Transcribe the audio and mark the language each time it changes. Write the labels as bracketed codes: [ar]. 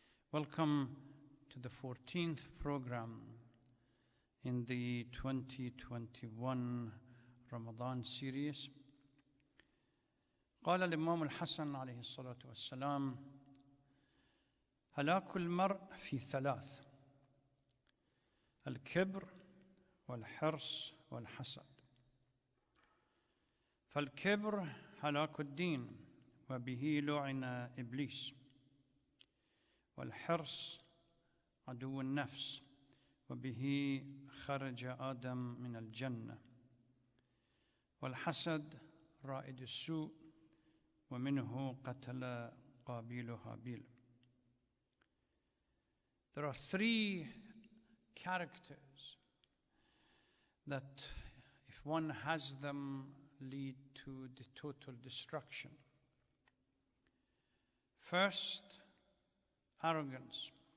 [en] Welcome to the 14th program in the 2021 Ramadan series. [ar] قال الإمام الحسن عليه الصلاة والسلام هلاك المرء في ثلاث الكبر والحرص والحسد. فالكبر هلاك الدين وبه لعن إبليس، والحرص عدو النفس وبه خرج آدم من الجنة، والحسد رائد السوء ومنه قتل قابيل هابيل. [en] There are three characters that, if one has them, lead to the total destruction. First, arrogance.